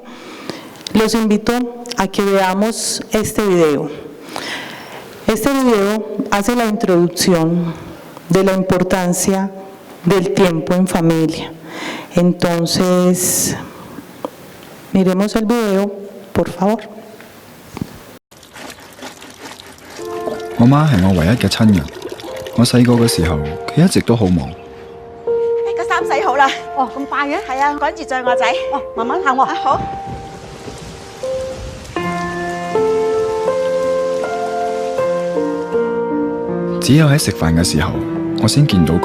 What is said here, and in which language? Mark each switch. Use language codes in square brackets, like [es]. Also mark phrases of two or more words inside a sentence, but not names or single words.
[es] Los invito a que veamos este video. Este video hace la introducción de la importancia del tiempo en familia. Entonces, miremos el video, por favor. [yue] 我媽係我唯一嘅親人。我細個嘅時候，佢一直都好忙。個衫洗好啦。哦，咁快嘅？係啊，趕住載我仔。哦，慢慢行喎。啊，好。只有喺食飯嘅時候，我先見到佢。